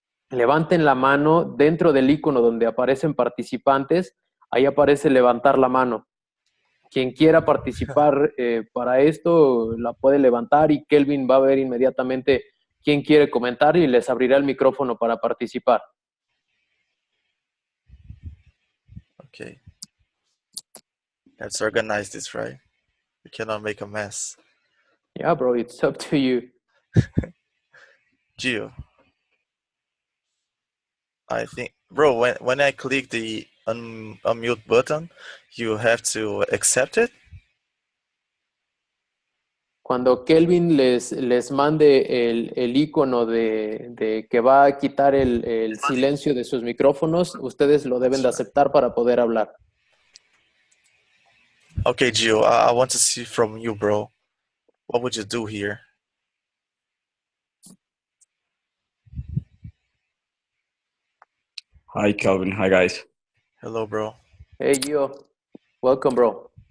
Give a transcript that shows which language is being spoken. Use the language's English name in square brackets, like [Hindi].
[Spanish] Levanten la mano dentro del icono donde aparecen participantes, ahí aparece levantar la mano. Quien quiera participar para esto la puede levantar y Kelvin va a ver inmediatamente quién quiere comentar y les abrirá el micrófono para participar. [English] Okay. Let's organize this, right? We cannot make a mess. Yeah, bro, it's up to you. Gio, I think, bro, when I click the unmute button, you have to accept it. [Spanish] Cuando Kelvin les mande el icono de que va a quitar el silencio de sus micrófonos, ustedes lo deben de aceptar para poder hablar. [English] Okay, Gio, I want to see from you, bro. What would you do here? Hi, Calvin. Hi, guys. Hello, bro. Hey, Gio. Welcome, bro.